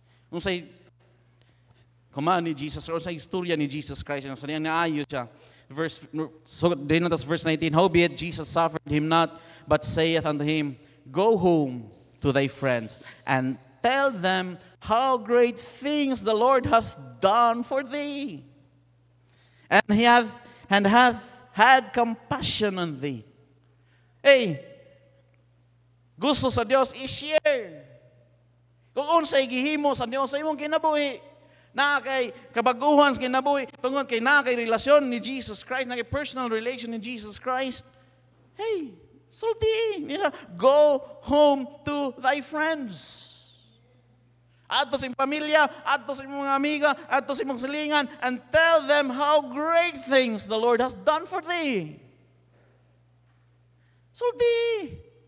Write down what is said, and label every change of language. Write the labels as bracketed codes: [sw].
[ceb] Unsay command ni Jesus or sa istorya ni Jesus Christ nga sa naayo siya. [en] So then that's verse 19. Howbeit Jesus suffered him not, but saith unto him, Go home to thy friends, and tell them how great things the Lord hath done for thee, and hath had compassion on thee. [ceb] Hey, gusto sa Dios i-share. Kung unsay gihimo sa Dios sa imong kinabuhi, na kay kabaguhan sa kinabuhi, tungod kay na kay relasyon ni Jesus Christ, na kay personal relation ni Jesus Christ. Hey, sulti nila, [en] go home to thy friends. [ceb] Adto sa imong pamilya, adto sa imong mga amiga, adto sa imong silingan, [en] and tell them how great things the Lord has done for thee. [ceb] Sulti.